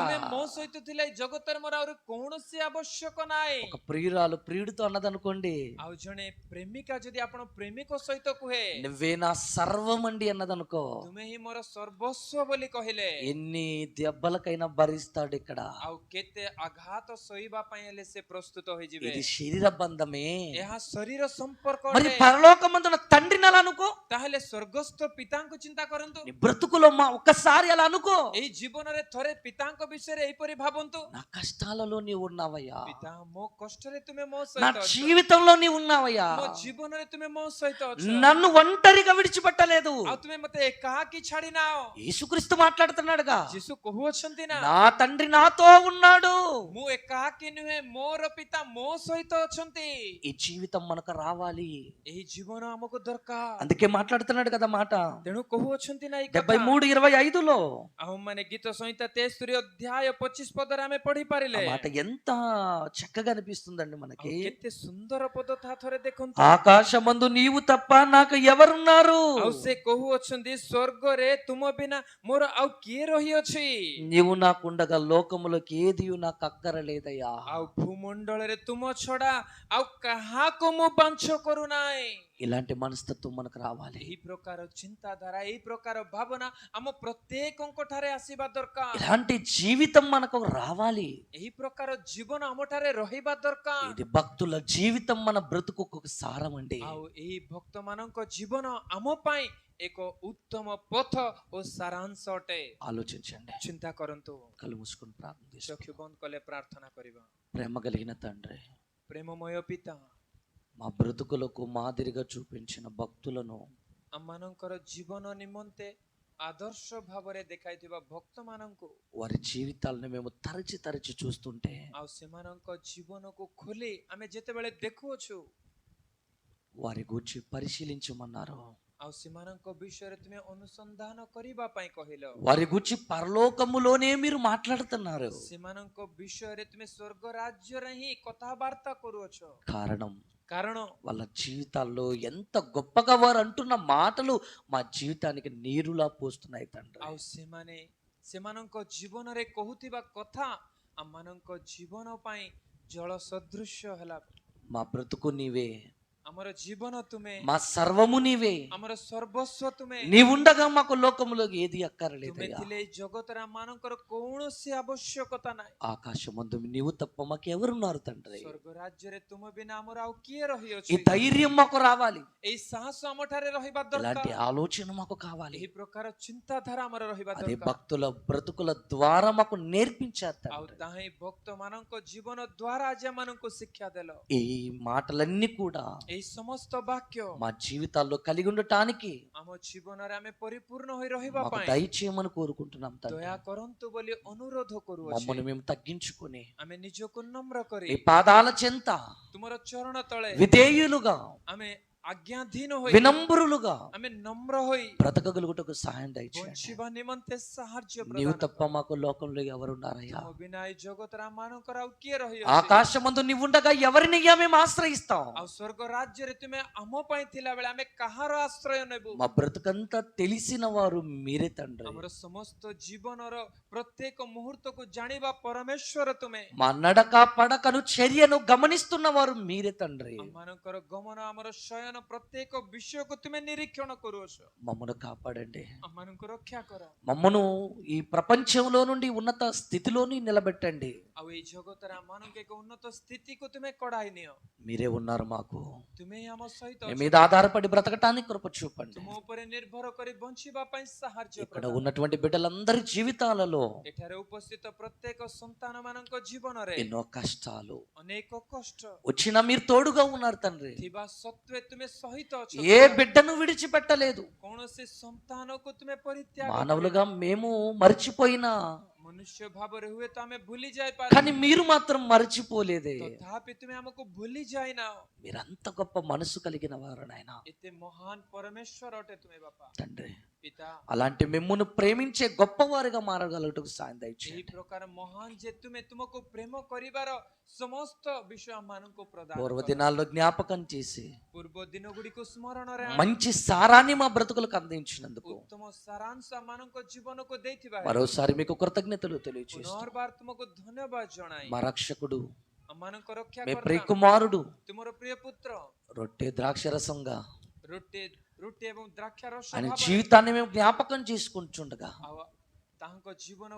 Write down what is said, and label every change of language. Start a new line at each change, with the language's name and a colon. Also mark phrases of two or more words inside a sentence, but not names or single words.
Odia: ତୁମେ ମୋ ସହିତ ଥିଲେ ଏଇ ଜଗତରେ ମୋର ଆହୁରି କୌଣସି ଆବଶ୍ୟକ ନାହିଁ।
Telugu: ఒక ప్రియురాలు ప్రియుడితో అన్నదనుకోండి,
Odia: ଆଉ ଜଣେ ପ୍ରେମିକା ଯଦି ଆପଣ ପ୍ରେମିକ ସହିତ କୁହେ,
Telugu: నువ్వే నా సర్వమండి అన్నదనుకో,
Odia: ତୁମେ ହିଁ ମୋର ସର୍ବସ୍ୱ ବୋଲି କହିଲେ,
Telugu: ఎన్ని దెబ్బలకైనా భరిస్తాడు ఇక్కడ.
Odia: ଆଉ କେତେ ଆଘାତ ସହିବା ପାଇଁ ହେଲେ ସେ ପ୍ରସ୍ତୁତ ହୋଇଯିବେ।
Telugu: ఇది శరీర బంధమే.
Odia: ଏହା ଶରୀର ସମ୍ପର୍କ
Telugu: మరి
Odia: ଅଟେ।
Telugu: పరలోకమందున తండ్రిని అలా అనుకో,
Odia: ତାହେଲେ ସ୍ୱର୍ଗସ୍ଥ ପିତାଙ୍କୁ ଚିନ୍ତା କରନ୍ତୁ।
Telugu: నీ బ్రతుకులో ఒక్కసారి అలా అనుకో,
Odia: ଏହି ଜୀବନରେ ଥରେ ପିତାଙ୍କ ବିଷୟରେ ଏହିପରି ଭାବନ୍ତୁ,
Telugu: నా కష్టాలలో నీవు ఉన్నావయ్యా,
Odia: ପିତା ମୋ କଷ୍ଟରେ ତୁମେ ମୋ
Telugu: నా
Odia: ସହିତ ଅଛ,
Telugu: జీవితంలో నీవు ఉన్నావయ్యా,
Odia: ମୋ ଜୀବନରେ ତୁମେ ମୋ ସହିତ ଅଛ,
Telugu: నన్ను ఒంటరిగా విడిచిపెట్టలేదు.
Odia: ଆଉ ତୁମେ ମତେ ଏକାକୀ ଛାଡି ନାଅ।
Telugu: యేసుక్రీస్తు మాట్లాడుతున్నాడుగా,
Odia: ଯୀଶୁ କହୁଅଛନ୍ତି ନା,
Telugu: నా తండ్రి నాతో ఉన్నాడు.
Odia: ମୁଁ ଏକାକୀ ନୁହେଁ, ମୋର ପିତା ମୋ ସହିତ ଅଛନ୍ତି।
Telugu: ఈ జీవితం మనకు రావాలి,
Odia: ଏହି ଜୀବନ ଆମକୁ ଦରକାର।
Telugu: అందుకే మాట్లాడుతున్నాడు కదా మాట.
Odia: ତେଣୁ କହୁଅଛନ୍ତି ନା ଏଇ କଥା।
Telugu: 73:25లో
Odia: ଆଉ ମାନେ ଗୀତ ସଂହିତା 73 ଅଧ୍ୟାୟ 25 ପଦରେ ଆମେ ପଢି
Telugu: ఆ
Odia: ପାରିଲେ।
Telugu: మాట ఎంత చక్కగా అనిపిస్తుందండి
Odia: ଆଉ
Telugu: మనకి.
Odia: କେତେ ସୁନ୍ଦର ପଦ ତା ଥରେ ଦେଖନ୍ତୁ।
Telugu: ఆకాశమందు నీవు తప్ప నాకు ఎవరున్నారు?
Odia: ଆଉ ସେ କହୁଅଛନ୍ତି ସ୍ୱର୍ଗରେ ତୁମ ବିନା ମୋର ଆଉ କିଏ ରହିଅଛି?
Telugu: నీవు నాకుండగా లోకములోకి ఏది నాకు అక్కరలేదయ్యా.
Odia: ଆଉ ଭୂମଣ୍ଡଳରେ ତୁମ ଛଡା ଆଉ କାହାକୁ ମୁଁ ବାଞ୍ଛ କରୁନାହିଁ।
Telugu: ఇలాంటి మనస్తత్వం మనకు రావాలి.
Odia: ଏହି ପ୍ରକାର ଚିନ୍ତାଧାରା, ଏହି ପ୍ରକାର ଭାବନା ଆମ ପ୍ରତ୍ୟେକଙ୍କ ଠାରେ ଆସିବା ଦରକାର।
Telugu: ఇలాంటి జీవితం మనకు రావాలి.
Odia: ଏହି ପ୍ରକାର ଜୀବନ ଆମ ଠାରେ ରହିବା ଦରକାର।
Telugu: ఇది భక్తుల జీవితం మన బ్రతుకు ఒక సారం అండి.
Odia: ଆଉ ଏହି ଭକ୍ତ ମାନଙ୍କ ଜୀବନ ଆମ ପାଇଁ ଏକ ଉତ୍ତମ ପଥ ଓ ସାରାଂଶ ଅଟେ।
Telugu: ఆలోచించండి,
Odia: ଚିନ୍ତା କରନ୍ତୁ।
Telugu: కళ్ళు మూసుకొని ప్రార్థన చేసుకో.
Odia: ଚକ୍ଷୁ ବନ୍ଦ କଲେ ପ୍ରାର୍ଥନା କରିବା।
Telugu: ప్రేమ కలిగిన తండ్రి,
Odia: ପ୍ରେମମୟ ପିତା,
Telugu: మా బ్రతుకులకు మాదిరిగా చూపించిన భక్తులను
Odia: ଆମମାନଙ୍କର ଜୀବନ ନିମନ୍ତେ ଆଦର୍ଶ ଭାବରେ ଦେଖାଇଥିବା ଭକ୍ତ ମାନଙ୍କୁ,
Telugu: వారి జీవితాలను మేము తరచి తరచి చూస్తుంటే
Odia: ଆଉ ସେମାନଙ୍କ ଜୀବନକୁ ଖୋଲି ଆମେ ଯେତେବେଳେ ଦେଖୁଅଛୁ,
Telugu: వారి గూర్చి పరిశీలించమన్నారు.
Odia: ଆଉ ସେମାନଙ୍କ ବିଷୟରେ ତୁମେ ଅନୁସନ୍ଧାନ କରିବା ପାଇଁ କହିଲ।
Telugu: వారి గూర్చి పరలోకములోనే మీరు మాట్లాడుతున్నారు.
Odia: ସେମାନଙ୍କ ବିଷୟରେ ତୁମେ ସ୍ୱର୍ଗ ରାଜ୍ୟରେ ହିଁ କଥାବାର୍ତ୍ତା କରୁଅଛ।
Telugu: కారణం
Odia: କାରଣ
Telugu: వాళ్ళ జీవితాల్లో ఎంత గొప్పగా వారు అంటున్న మాటలు మా జీవితానికి నీరులా పోస్తున్నాయి తండ్రి.
Odia: ଆଉ ସେମାନେ ସେମାନଙ୍କ ଜୀବନରେ କହୁଥିବା କଥା ଆମମାନଙ୍କ ଜୀବନ ପାଇଁ ଜଳ ସଦୃଶ୍ୟ ହେଲା।
Telugu: మా బ్రతుకు నీవే,
Odia: ଆମର ଜୀବନ ତୁମେ,
Telugu: మా సర్వము నీవే.
Odia: ଆମର సర్వస్వ ତୁମେ।
Telugu: నీవుండగా మాకు లోకములోకి ఏది
Odia: ତୁମେ
Telugu: అక్కర్లేదయ్యా.
Odia: ଥିଲେ ଏଇ ଜଗତରେ ଆମମାନଙ୍କର କୌଣସି ଆବଶ୍ୟକତା ନାହିଁ।
Telugu: ఆకాశమందు నీవు తప్ప మాకు ఎవరున్నారు తండ్రి?
Odia: ସ୍ୱର୍ଗ ରାଜ୍ୟରେ ତୁମ ବିନା ଆମର ଆଉ କିଏ
Telugu: ఈ
Odia: ରହିଅଛି?
Telugu: ధైర్యం మాకు రావాలి,
Odia: ଏଇ ସାହସ ଆମ ଠାରେ ରହିବା
Telugu: ఇలాంటి
Odia: ଦରକାର।
Telugu: ఆలోచన మాకు కావాలి.
Odia: ଏହି ପ୍ରକାର ଚିନ୍ତାଧାରା ଆମର ରହିବା
Telugu: అదే
Odia: ଦରକାର।
Telugu: భక్తుల బ్రతుకుల ద్వారా మాకు నేర్పించారు
Odia: ଆଉ
Telugu: తండ్రి.
Odia: ତାହା ହିଁ ଭକ୍ତ ମାନଙ୍କ ଜୀବନ ଦ୍ୱାରା ଆଜି ଆମମାନଙ୍କୁ ଶିକ୍ଷା ଦେଲ।
Telugu: ఈ మాటలన్నీ కూడా
Odia: ଏହି ସମସ୍ତ ବାକ୍ୟ
Telugu: మా జీవితాల్లో కలిగి ఉండటానికి
Odia: ଆମ ଜୀବନରେ ଆମେ ପରିପୂର୍ଣ୍ଣ ହୋଇ ରହିବା
Telugu: మాకు
Odia: ପାଇଁ
Telugu: దయచేయమని కోరుకుంటున్నాం తండ్రి.
Odia: ଦୟା କରନ୍ତୁ ବୋଲି ଅନୁରୋଧ କରୁଅଛି।
Telugu: మమ్మల్ని మేము తగ్గించుకొని
Odia: ଆମେ ନିଜକୁ ନମ୍ର କରି
Telugu: మీ పాదాల చెంత
Odia: ତୁମର ଚରଣ ତଳେ
Telugu: విధేయులుగా
Odia: ଆମେ ଆଜ୍ଞାଧୀନ ହୋଇ,
Telugu: వినమ్రులుగా
Odia: ଆମେ ନମ୍ର ହୋଇ
Telugu: బ్రతకగలుగుటకు సహాయం దయచేయండి.
Odia: ବଞ୍ଚିବା ନିମନ୍ତେ ସାହାଯ୍ୟ
Telugu: నీవు
Odia: ପ୍ରଦାନ
Telugu: తప్ప మాకు లోకంలో ఎవరున్నారయ్యా?
Odia: ତୁମ ବିନା ଏଇ ଜଗତରେ ଆମମାନଙ୍କର ଆଉ କିଏ ରହିଅଛି?
Telugu: ఆకాశమందు నీవుండగా ఎవరిని మేము ఆశ్రయిస్తాం?
Odia: ଆଉ ସ୍ୱର୍ଗ ରାଜ୍ୟରେ ତୁମେ ଆମ ପାଇଁ ଥିଲା ବେଳେ ଆମେ କାହାର ଆଶ୍ରୟ ନେବୁ?
Telugu: మా బ్రతుకంతా తెలిసిన వారు మీరే తండ్రి.
Odia: ଆମର ସମସ୍ତ ଜୀବନର ପ୍ରତ୍ୟେକ ମୁହୂର୍ତ୍ତକୁ ଜାଣିବା ପରମେଶ୍ୱର ତୁମେ।
Telugu: మా నడక పడకను చర్యను గమనిస్తున్న వారు మీరే తండ్రి.
Odia: ଆମମାନଙ୍କର ଗମନ, ଆମର ଶୟନ, ପ୍ରତ୍ୟେକ ବିଷୟକୁ ତୁମେ ନିରୀକ୍ଷଣ କରୁଅଛ।
Telugu: మమ్మను కాపాడండి.
Odia: ଆମମାନଙ୍କୁ ରକ୍ଷା କର।
Telugu: మమ్మను ఈ ప్రపంచంలో నుండి ఉన్నత స్థితిలోని నిలబెట్టండి.
Odia: ଆଉ ଏଇ ଜଗତରେ ଆମମାନଙ୍କୁ ଏକ ଉନ୍ନତ ସ୍ଥିତିକୁ ତୁମେ କଢାଇ ନିଅ।
Telugu: మీరే ఉన్నారు మాకు.
Odia: ତୁମେ ଆମ ସହିତ
Telugu: మీ
Odia: ଅଛ।
Telugu: మీద ఆధారపడి బ్రతకటానికి కృప చూపండి.
Odia: ତୁମ ଉପରେ ନିର୍ଭର କରି ବଞ୍ଚିବା ପାଇଁ ସାହାଯ୍ୟ
Telugu: ఇక్కడ
Odia: ପ୍ରଦାନ।
Telugu: ఉన్నటువంటి బిడ్డలందరి జీవితాలలో
Odia: ଏଠାରେ ଉପସ୍ଥିତ ପ୍ରତ୍ୟେକ ସନ୍ତାନ ମାନଙ୍କ ଜୀବନରେ
Telugu: ఎన్నో కష్టాలు
Odia: ଅନେକ କଷ୍ଟ
Telugu: వచ్చినా మీరు తోడుగా ఉన్నారు తండ్రి.
Odia: ଥିବା ସତ୍ତ୍ୱେ ତୁମେ ସହିତ ଅଛ।
Telugu: ఏ బిడ్డను విడిచిపెట్టలేదు.
Odia: କୌଣସି ସନ୍ତାନକୁ ତୁମେ ପରିତ୍ୟାଗ
Telugu: మానవులుగా మేము మర్చిపోయినా
Odia: ମନୁଷ୍ୟ ଭାବରେ ହୁଏତ ଆମେ ଭୁଲି ଯାଇପାରୁ,
Telugu: కానీ మీరు మాత్రం మర్చిపోలేదే.
Odia: ତଥାପି ତୁମେ ଆମକୁ ଭୁଲି ଯାଇନାଅ।
Telugu: మీరంత గొప్ప మనసు కలిగిన వారు నాయన
Odia: ଏତେ ମହାନ ପରମେଶ୍ୱର ଅଟେ ତୁମେ ବାପା।
Telugu: తండ్రి.
Odia: ପିତା,
Telugu: అలాంటి మిమ్మును ప్రేమించే గొప్పవారిగా మారగలుగుటకు సాయం
Odia: ଏହି
Telugu: దయచేయండి.
Odia: ପ୍ରକାର ମହାନ ଯେ ତୁମେ ତୁମକୁ ପ୍ରେମ କରିବାର ସମସ୍ତ ବିଷୟ ଆମମାନଙ୍କୁ ପ୍ରଦାନ
Telugu: పూర్వ
Odia: କର।
Telugu: దినాల్లో జ్ఞాపకం చేసి
Odia: ପୂର୍ବ ଦିନ ଗୁଡ଼ିକୁ ସ୍ମରଣରେ ଆଣି
Telugu: మంచి సారాన్ని మా బ్రతుకులకు అందించినందుకు
Odia: ଉତ୍ତମ ସାରାଂଶ ଆମମାନଙ୍କ ଜୀବନକୁ ଦେଇଥିବା
Telugu: మరోసారి మీకు కృతజ్ఞతలు తెలియజేస్తూ
Odia: ପୁନର୍ବାର ତୁମକୁ ଧନ୍ୟବାଦ ଜଣାଇ
Telugu: మా రక్షకుడు,
Odia: ଆମମାନଙ୍କ ରକ୍ଷା
Telugu: మీ
Odia: କର୍ତ୍ତା,
Telugu: ప్రియ కుమారుడు
Odia: ତୁମର ପ୍ରିୟ ପୁତ୍ର
Telugu: రొట్టె ద్రాక్షరసంగా
Odia: ରୁଟି ଏବଂ ଦ୍ରାକ୍ଷା ରସ
Telugu: ఆయన
Odia: ଭାବରେ
Telugu: జీవితాన్ని మేము జ్ఞాపకం చేసుకుంటుండగా
Odia: ଆଉ ତାହାଙ୍କ ଜୀବନ